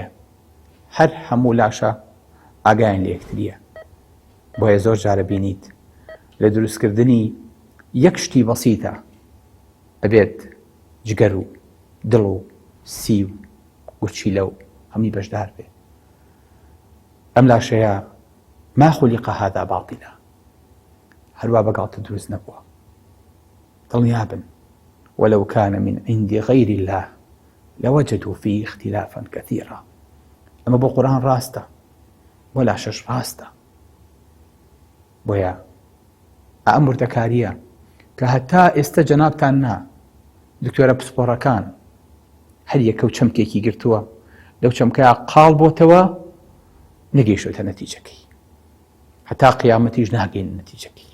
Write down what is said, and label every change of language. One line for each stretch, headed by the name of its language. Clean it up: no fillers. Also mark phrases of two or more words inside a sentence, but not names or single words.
Central Kurdish: هەر هەموو لاشە ئاگایان لە یەکتریە. بۆیە زۆر جارە بینیت لە دروستکردنی یەک شتی بەسیتە ئەبێت جگەر و دڵ و سی و گورچیلە و هەمووی بەشدار بێ. ئەم لاشەیە
Arabic: ما خولق هذا باطلا،
Central Kurdish: هەروە بەگاڵتە دروست نەبووە. دڵنیا بن
Arabic: ولو كان من عند غير الله لوجدوا فيه اختلافا كثيرا.
Central Kurdish: ئەمە بۆ قورآن ڕاستە، بۆ لاشەش ڕاستە. بۆیە ئەم وردەکاریە کە هەتا ئێستا جەنابتان نا دکتۆرە پسپۆڕەکان هەر یەکە و چەمکێکی گرتووە، لەو چەمکەیە قاڵ بۆتەوە نەگەیشتوتە نەتیجەکەی، هەتا قیامەتیش ناگەین نەتیجەکەی.